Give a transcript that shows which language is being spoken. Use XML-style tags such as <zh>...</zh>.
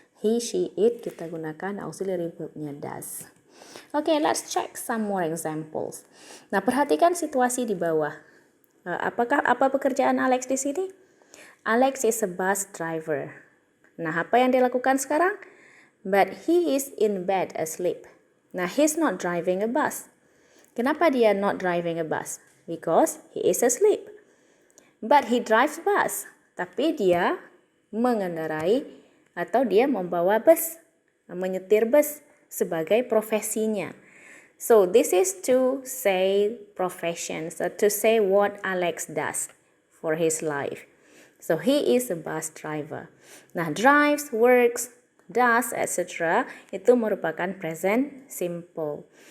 <id>He, she, it, kita gunakan auxiliary verbnya does.</id> <en>Okay, let's check some more examples.</en> <id>Nah, perhatikan situasi di bawah. Apa pekerjaan Alex di sini?</id> <en>Alex is a bus driver.</en> <id>Nah, apa yang dia lakukan sekarang?</id> <en>But he is in bed asleep. Nah, he's not driving a bus.</en> <id>Kenapa dia</id> <en>not driving a bus? Because he is asleep. But he drives bus.</en> <id>Tapi dia mengendarai atau dia membawa bus, menyetir bus sebagai profesinya.</id> <en>So this is to say profession, so to say what Alex does for his life. So he is a bus driver. Nah, drives, works, does, etc.</en> <id>itu merupakan present simple.</id>